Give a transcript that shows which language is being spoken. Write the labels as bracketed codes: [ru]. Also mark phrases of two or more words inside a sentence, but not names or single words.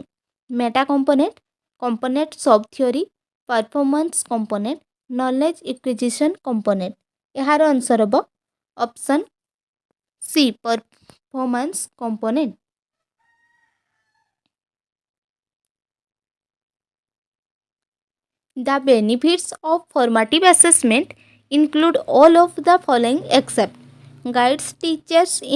[en] Meta component, component sub theory, performance component, knowledge acquisition component। [or] ଏହାର ଆନ୍ସର ହେବ [en] option C performance component। The benefits of formative assessment include all of the following except guides teachers in